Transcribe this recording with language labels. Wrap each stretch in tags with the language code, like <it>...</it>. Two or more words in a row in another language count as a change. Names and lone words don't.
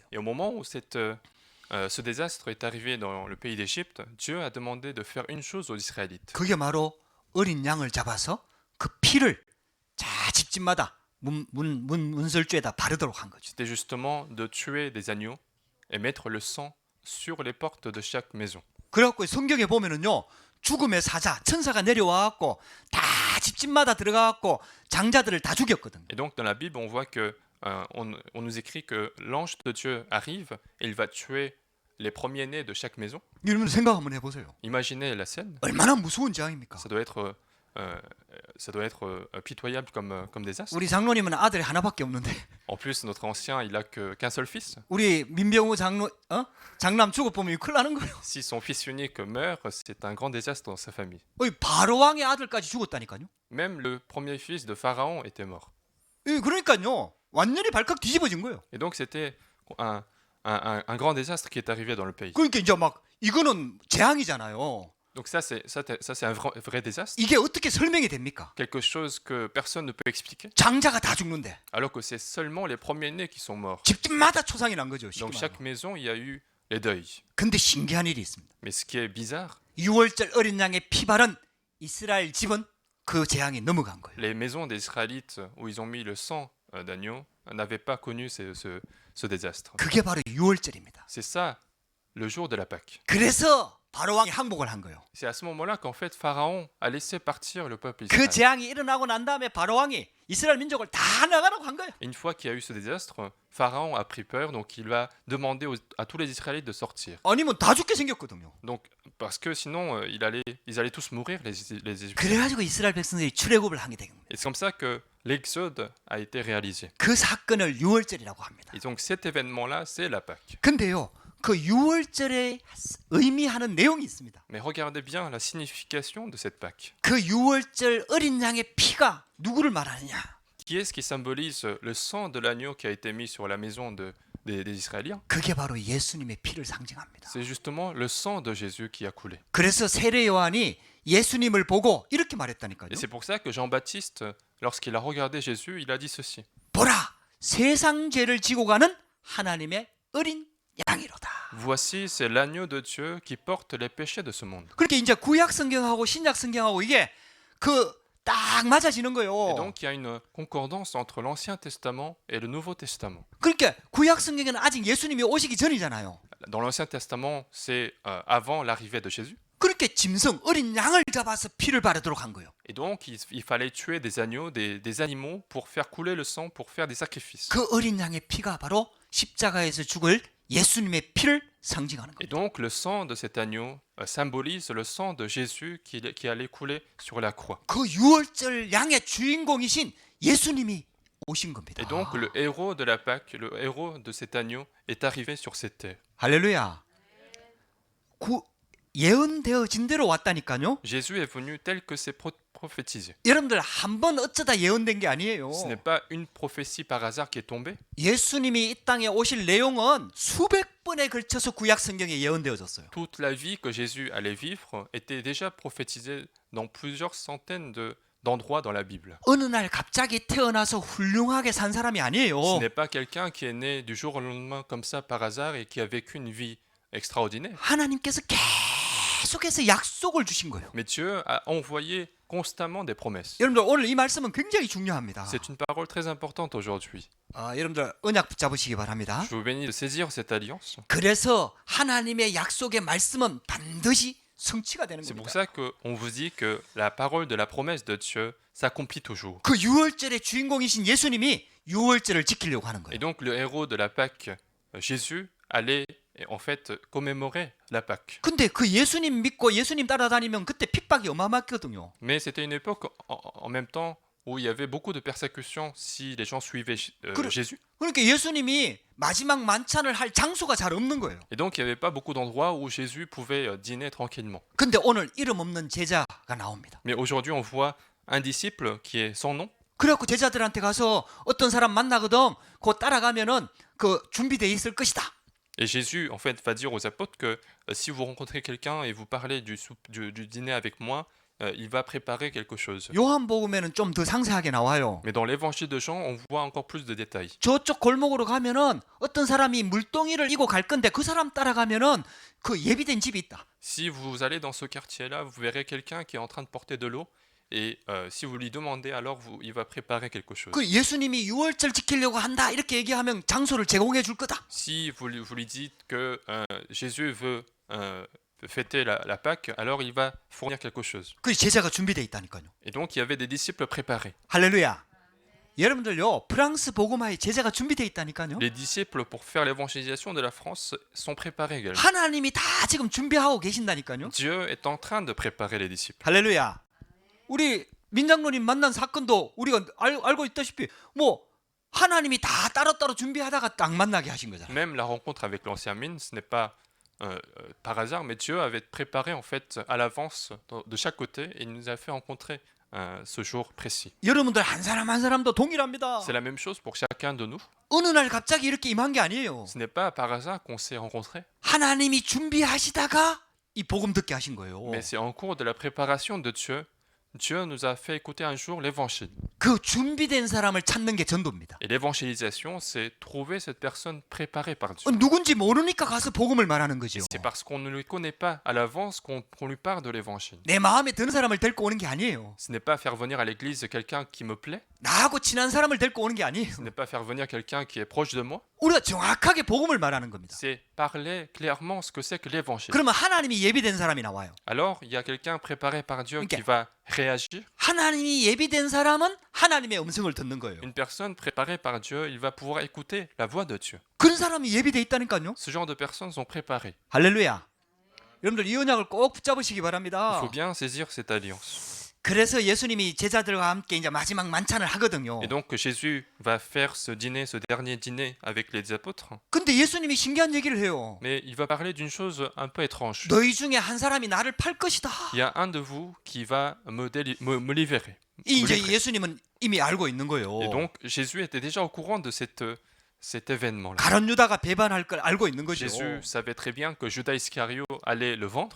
<fr>Et au moment où ce désastre est arrivé dans le pays d'Égypte, Dieu a demandé de faire une chose aux Israélites.</fr> <ko>그게 바로 어린 양을 잡아서 그 피를 집집마다 문설주에다 바르도록 한 거죠.</ko> <fr>C'était justement de tuer des agneaux et mettre le sang sur les portes de chaque maison.</fr> <ko>그래갖고 성경에 보면은요 죽음의 사자 천사가 내려와갖고 다 집집마다 들어가갖고 장자들을 다 죽였거든요.</ko> <fr>Et donc dans la Bible, on voit que on nous écrit que l'ange de Dieu arrive et il va tuer les premiers-nés de chaque maison.</fr> <ko>여러분 생각 한번 해보세요.</ko> <fr>Imaginez la scène.</fr> <ko>얼마나 무서운 재앙입니까?</ko> <fr>Ça doit être pitoyable comme désastre.</fr> <ko>우리 장로님은 아들이 하나밖에 없는데</ko> <fr>En plus, notre ancien, il a qu'un seul fils.</fr> <ko>우리 민병우 장남 죽어보면 큰일 나는 거예요.</ko> <fr>Si son fils unique meurt, c'est un grand désastre dans sa famille.</fr> <ko>바로 왕의 아들까지 죽었다니까요.</ko> <fr>Même le premier fils de Pharaon était mort.</fr> <ko>그러니까요 완전히 발칵 뒤집어진 거예요.</ko> <fr>Et donc c'était un grand désastre qui est arrivé dans le pays.</fr> <ko>그러니까 이제 막 이거는 재앙이잖아요.</ko> <fr>Donc ça c'est un vrai désastre.</fr> <ko>이게 어떻게 설명이 됩니까?</ko> <fr>Quelque chose que personne ne peut expliquer.</fr> <ko>장자가 다 죽는데</ko> <fr>Alors que c'est seulement les premiers-nés qui sont morts.</fr> <ko>집집마다 초상이 난 거죠.</ko> <fr>Dans</fr> <ko>쉽게</ko> <fr>chaque</fr> <ko>말하면.</ko> <fr>maison, il y a eu les deuils.</fr> <ko>근데 신기한 일이 있습니다.</ko> <fr>Mais ce qui est bizarre,</fr> <ko>6월절 어린 양의 피 바른 이스라엘 집은 그 재앙이 넘어간 거예요.</ko> <fr>les maisons des Israélites où ils ont mis le sang d'agneau n'avaient pas connu ce désastre.</fr> <ko>그게 바로 6월절입니다.</ko> <fr>C'est ça, le jour de la Pâque.</fr> <ko>그래서 바로 왕이 항복을 한 거예요.</ko> <fr>C'est à ce moment-là qu'en fait Pharaon a laissé partir le peuple</fr> <ko>그</ko> <fr>Israël.</fr> <ko>재앙이 일어나고 난 다음에 바로 왕이 이스라엘 민족을 다 나가라고 한 거예요.</ko> <fr>Et une fois qu'il y a eu ce désastre, Pharaon a pris peur, donc il va demander à tous les Israélites de sortir.</fr> <ko>아니면 다 죽게 생겼거든요.</ko> <fr>Donc, parce que sinon, ils allaient tous mourir, les Égyptiens.</fr> <ko>그래가지고 이스라엘 백성들이 출애굽을 하게 된 겁니다.</ko> <fr>Et c'est comme ça que l'exode a été réalisé.</fr> <ko>그 사건을 6월절이라고 합니다.</ko> <fr>Et donc cet événement-là, c'est la Pâque.</fr> <ko>근데요, 그 6월절에 의미하는 내용이 있습니다.</ko> <fr>Mais regardez bien la signification de cette Pâque.</fr> <ko>그 6월절 어린 양의 피가 누구를 말하느냐?</ko> <fr>Qui est-ce qui symbolise le sang de l'agneau qui a été mis sur la maison des Israéliens?</fr> <ko>그게 바로 예수님의 피를 상징합니다.</ko> <fr>C'est justement le sang de Jésus qui a coulé.</fr> <ko>그래서 세례 요한이 예수님을 보고 이렇게 말했다니까요.</ko> <fr>Et c'est pour ça que Jean-Baptiste, lorsqu'il a regardé Jésus, il a dit ceci.</fr> <ko>보라, 세상 죄를 지고 가는 하나님의 어린 양이로다.</ko> <fr>Voici, c'est l'agneau de Dieu qui porte les péchés de ce monde.</fr> <ko>그렇게 이제 구약 성경하고 신약 성경하고 이게 딱 맞아지는</ko> <fr>Et</fr> <ko>거예요.</ko> <fr>donc il y a une concordance entre l'Ancien Testament et le Nouveau Testament.</fr> <ko>그러니까 구약 성경에는 아직 예수님이 오시기 전이잖아요.</ko> <fr>Dans l'Ancien Testament, c'est avant l'arrivée de Jésus.</fr> <ko>그렇게 짐승 어린 양을 잡아서 피를 바르도록 한 거예요.</ko> <fr>Et donc, il fallait tuer des agneaux, des animaux, pour faire couler le sang, pour faire des sacrifices.</fr> <ko>그 어린 양의 피가 바로 십자가에서 죽을 예수님의 피를 상징하는</ko> <fr>Et</fr> <ko>겁니다.</ko> <fr>donc, le sang de cet agneau symbolise le sang de Jésus qui allait couler sur la croix.</fr> <ko>그 유월절 양의 주인공이신 예수님이 오신 겁니다.</ko> <fr>Et donc, le héros de la Pâque, le héros de cet agneau, est arrivé sur cette terre.</fr> <ko>할렐루야. 예언되어진 대로 왔다니까요.</ko> <fr>Jésus est venu tel que c'est prophétisé.</fr> <ko>여러분들 한 번 어쩌다 예언된 게 아니에요.</ko> <fr>Ce n'est pas une prophétie par hasard qui est tombée.</fr> <ko>예수님이 이 땅에 오실 내용은 수백 번에 걸쳐서 구약 성경에 예언되어졌어요.</ko> <fr>Toute la vie que Jésus allait vivre était déjà prophétisée dans plusieurs centaines d'endroits dans la Bible.</fr> <ko>어느 날 갑자기 태어나서 훌륭하게 산 사람이</ko> <fr>Ce</fr> <ko>아니에요.</ko> <fr>n'est pas quelqu'un qui est né du jour au lendemain comme ça par hasard et qui a vécu une vie extraordinaire.</fr> <ko>하나님께서 계속해서 약속을 주신 거예요.</ko> <fr>Mais Dieu a envoyé constamment des promesses.</fr> <ko>여러분들 오늘 이 말씀은 굉장히 중요합니다.</ko> <fr>C'est une parole très importante aujourd'hui.</fr> <ko>여러분들 언약 붙잡으시기 바랍니다.</ko> <fr>Je vous bénis de saisir cette alliance.</fr> <ko>그래서 하나님의 약속의 말씀은 반드시 성취가 되는</ko> <fr>C'est pour</fr> <ko>겁니다.</ko> <fr>ça qu'on vous dit que la parole de la promesse de Dieu s'accomplit toujours.</fr> <ko>그 유월절의 주인공이신 예수님이 유월절을 지키려고 하는</ko> <fr>Et</fr> <ko>거예요.</ko> <fr>donc le héros de la Pâque, Jésus, allait en fait commémorer la Pâque.</fr> <ko>근데 그 예수님 믿고 예수님 따라다니면 그때 핍박이 어마어마했거든요.</ko> <fr>Mais c'était une époque en même temps où il y avait beaucoup de persécutions si les gens suivaient Jésus.</fr> <ko>그러니까 예수님이 마지막 만찬을 할 장소가 잘 없는 거예요.</ko> <fr>Et donc il n'y avait pas beaucoup d'endroits où Jésus pouvait dîner tranquillement.</fr> <ko>근데 오늘 이름 없는 제자가 나옵니다.</ko> <fr>Mais aujourd'hui on voit un disciple qui est sans nom.</fr> <ko>그래갖고 제자들한테 가서 어떤 사람 만나거든. 그 따라가면은 그 준비돼 있을 것이다.</ko> <fr>Et Jésus en fait va dire aux apôtres que si vous rencontrez quelqu'un et vous parlez du dîner avec moi, il va préparer quelque chose.</fr> <ko>요한복음에는 좀 더 상세하게 나와요.</ko> <fr>Mais dans l'évangile de Jean, on voit encore plus de détails.</fr> <ko>저쪽 골목으로 가면은 어떤 사람이 물동이를 이고 갈 건데 그 사람 따라가면은 그 예비된 집이 있다.</ko> <fr>Si vous allez dans ce quartier-là, vous verrez quelqu'un qui est en train de porter de l'eau. Et si vous lui demandez, alors il va préparer quelque chose.</fr> <ko>그 예수님이 유월절 지키려고 한다 이렇게 얘기하면 장소를 제공해 줄 거다.</ko> <fr>Si vous lui dites que Jésus veut fêter la Pâque, alors il va fournir quelque chose.</fr> <ko>그 제자가 준비돼 있다니까요.</ko> <fr>Et donc il y avait des disciples préparés.</fr> <ko>할렐루야. 여러분들요 프랑스 복음화에 제자가 준비돼 있다니까요.</ko> <fr>Les disciples pour faire l'évangélisation de la France sont préparés également.</fr> <ko>하나님이 다 지금 준비하고 계신다니까요.</ko> <fr>Dieu est en train de préparer les disciples.</fr> <ko>할렐루야. 우리 민장로님 만난 사건도 우리가 알고 있다시피 뭐 하나님이 다 따로따로 준비하다가 딱 만나게 하신 거잖아요.</ko> <fr>Même la rencontre avec l'ancien mine, ce n'est pas par hasard, mais Dieu avait préparé en fait à l'avance de chaque côté et il nous a fait rencontrer ce jour précis.</fr> <ko>여러분들 한 사람 한 사람도 동일합니다.</ko> <fr>C'est la même chose pour chacun de nous.</fr> <ko>어느 날 갑자기 이렇게 임한 게 아니에요.</ko> <fr>Ce n'est pas par hasard qu'on s'est rencontrés,</fr> <ko>하나님이 준비하시다가 이 복음 듣게 하신 거예요.</ko> <fr>mais c'est en cours de la préparation de Dieu. Dieu nous a fait écouter un jour l'évangile.</fr> <ko>그 준비된 사람을 찾는 게 전도입니다.</ko> <fr>Et l'évangélisation, c'est trouver cette personne préparée par Dieu.</fr> <ko>누군지 모르니까 가서 복음을 말하는 거죠.</ko> <fr>C'est parce qu'on ne le connaît pas à l'avance qu'on lui parle de l'évangile.</fr> <ko>내 마음에 드는 사람을 데리고 오는 게 아니에요.</ko> <fr>Ce n'est pas faire venir à l'église quelqu'un qui me plaît.</fr> <ko>나하고 친한 사람을 데리고 오는 게 아니에요.</ko> <fr>Ce n'est pas faire venir quelqu'un qui est proche de moi.</fr> <ko>우리가 정확하게 복음을 말하는 겁니다.</ko> <fr>C'est parler clairement ce que c'est que l'évangile.</fr> <ko>그러면 하나님이 예비된 사람이 나와요.</ko> <fr>Alors, il y a quelqu'un préparé par Dieu Ok. qui va réagir.</fr> <ko>하나님이 예비된 사람은 하나님의 음성을 듣는 거예요.</ko> <fr>Une personne préparée par Dieu, il va pouvoir écouter la voix de Dieu.</fr> <ko>그런 사람이 예비돼 있다니까요.</ko> <fr>Ce genre de personnes sont préparées.</fr> <ko>할렐루야. 여러분들 이 언약을 꼭 붙잡으시기</ko> <fr>Il</fr> <ko>바랍니다.</ko> <fr>faut bien saisir cette alliance.</fr> <ko>그래서 예수님이 제자들과 함께 이제 마지막 만찬을 하거든요.</ko> <fr>Et donc Jésus va faire ce dîner, ce dernier dîner avec les apôtres.</fr> <ko>근데 예수님이 신기한 얘기를 해요.</ko> <fr>Mais il va parler d'une chose un peu étrange.</fr> <ko>너희 중에 한 사람이 나를 팔 것이다.</ko> <fr>Il y a un de vous qui va me libérer.</fr> <ko>이 이제</ko> <fr>me livrer.</fr> <ko>예수님은 이미 알고 있는 거예요.</ko> <fr>Et donc Jésus était déjà au courant de cet événement-là.</fr> <ko>가룟 유다가 배반할 걸 알고 있는 거죠.</ko> <fr>Jésus savait très bien que Judas Iscario allait le vendre.</fr>